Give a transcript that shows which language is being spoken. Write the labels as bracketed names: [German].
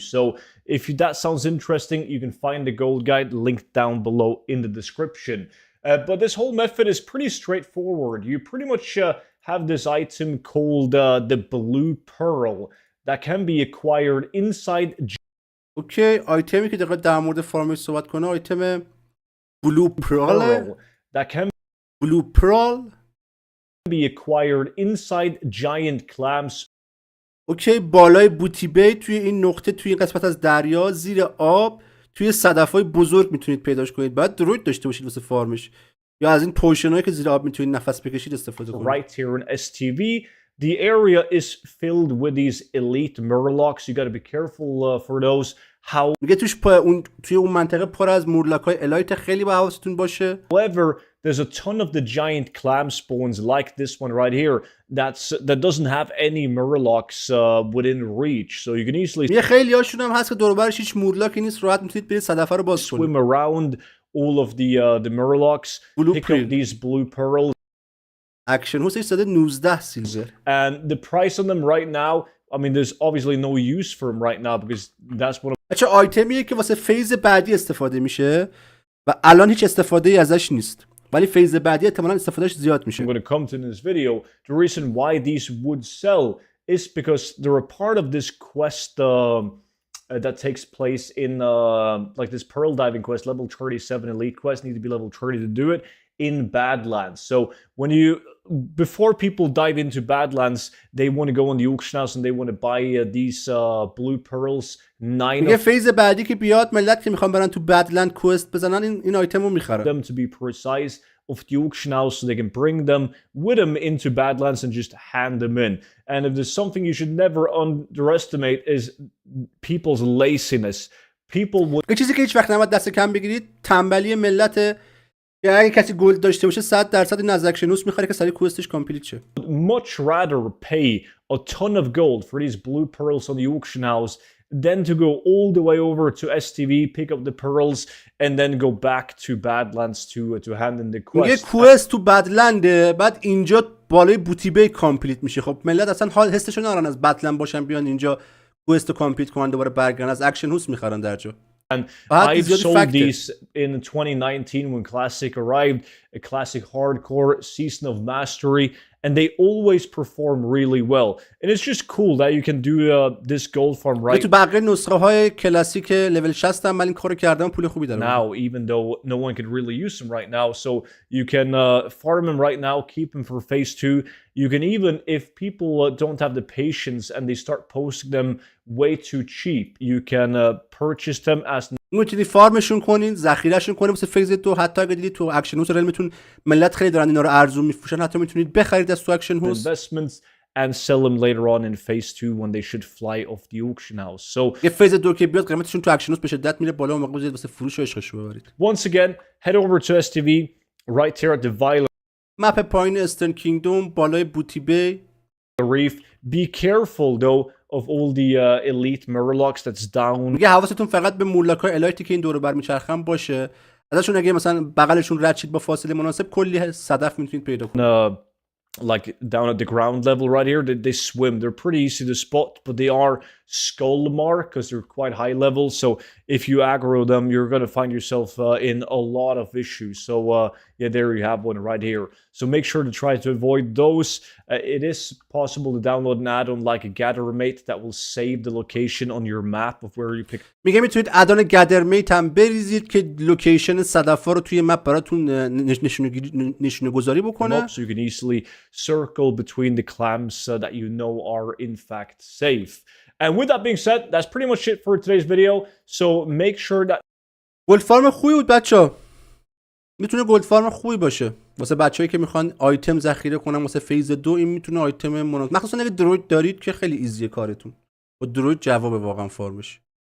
[English] So if that sounds interesting, you can find the gold guide linked down below in the description. But this whole method is pretty straightforward. You pretty much have this item called the blue pearl that can be acquired inside. [Persian] اوکی آیتمی که دقیقا در مورد فارمش صحبت کنه آیتم blue pearl [English] that can blue pearl be acquired inside giant clams. [Persian] اوکی بالای بوتی بی توی این نقطه توی این قسمت از دریا زیر آب توی صدف‌های بزرگ میتونید پیداش کنید. باید دروید داشته باشید واسه فارمش یا از این پوشنایی که زیر آب میتونید نفس بکشید استفاده کنید. [English] Right here in STV the area is filled with these elite murlocs. You got to be careful for those. [Persian] میگه توی اون منطقه پر از مورلاک‌های الایت خیلی با حواستون باشه. [English] However, there's a ton of the giant clam spawns like this one right here that doesn't have any murlocs within reach. So you can easily [Persian] یه خیلی هاشون هم هست که دور و برش هیچ مورلاکی نیست. راحت میتونید برید صدفه رو باز کنید. [English] swim around all of the murlocs, pick up these blue pearls. [Persian] اکشن هوسش زده 19 سیلور. [English] And the price on them right now, I mean there's obviously no use for them right now because that's one of [Persian] بچه آیتمیه که واسه فیز بعدی استفاده میشه و الان هیچ استفاده ای ازش نیست ولی فیز بعدی احتمالاً استفادهش زیاد میشه. [English] I'm going to come to in this video. The reason why these would sell is because they're a part of this quest that takes place in like this pearl diving quest, level 37 elite quest. Need to be level 30 to do it in Badlands. So when you before people dive into Badlands, they want to go on the auction house and they want to buy these blue pearls. 9 [Persian] میگه فیز بعدی که بیاد ملت که میخوان برن تو بدلند کوست بزنن این آیتم رو میخرن. [English] them to be precise of the auction house so they can bring them with them into Badlands and just hand them in. And if there's something you should never underestimate is people's laziness. People would [Persian] یه چیزی که هیچ وقت نباید دست کم بگیرید تنبلی ملت که اگه کسی گلد داشته باشه 100% این از اکشنوس میخره که سری کوستش کامپلیت شه. [English] much rather pay a ton of gold for these blue pearls on the auction house than to go all the way over to STV, pick up the pearls, and then go back to Badlands to hand in the quest. [Persian] میگه کوست تو بدلنده بعد اینجا بالای بوتی بی کامپلیت میشه. خب ملت اصلا حال حسشو ندارن از بدلند باشن بیان اینجا کوست کامپلیت کنن دوباره برگردن از اکشن هوس میخرن در جا. [English] And I've sold these in 2019 when Classic arrived, a Classic Hardcore, Season of Mastery, and they always perform really well. And it's just cool that you can do this gold farm right [Persian] تو بقیه نسخه های کلاسیک لول 60 هم من این کارو کردم پول خوبی دارم. [English] now, even though no one can really use them right now. So you can farm them right now, keep them for phase 2. You can even, if people don't have the patience and they start posting them way too cheap. You can purchase them as [Persian] میتونی فارمشون کنین، ذخیرهشون کنین واسه فیز 2. حتی اگه دیدید تو اکشن هوس رلمتون ملت خیلی دارن اینا رو ارزون میفروشن، حتی میتونید بخرید از تو اکشن هوس [English] investments and sell them later on in phase 2 when they should fly off the auction house. So [Persian] یه فیز 2 که بیاد قیمتشون تو اکشن هوس به شدت میره بالا و موقع بزنید واسه فروش و عشقش ببرید. [English] once again, head over to STV right here at the Violet [Persian] مپ پایین استرن کینگدوم بالای بوتی بی. [English] Reef. Be careful though of all the elite Murlocs that's down. [Persian] میگه حواستون فقط به مورلاک‌های الایتی که این دور و بر میچرخن باشه. ازشون اگه مثلا بغلشون رد شید با فاصله مناسب کلی صدف میتونید پیدا کنید. [English] Like down at the ground level right here, they swim. They're pretty easy to spot, but they are skull mark because they're quite high level. So if you aggro them, you're going to find yourself in a lot of issues. So yeah, there you have one right here. So make sure to try to avoid those. It is possible to download an add-on like a Gathermate that will save the location on your map of where you pick. [Persian] میگه میتونید ادان گدرمیت هم بریزید که لوکیشن صدفا رو توی مپ براتون نشونه گذاری بکنه. [English] So you can easily circle between the clams that you know are in fact safe. And with that being said, that's pretty much it for today's video. So make sure that [Persian] گولد فارم خوبی بود بچه‌ها. میتونه گولد فارم خوبی باشه واسه بچه‌ای که میخوان آیتم ذخیره کنن واسه فیز 2. این میتونه آیتم مخصوصا اگه دروید دارید که خیلی ایزیه کارتون. با دروید جواب واقعا فارمش.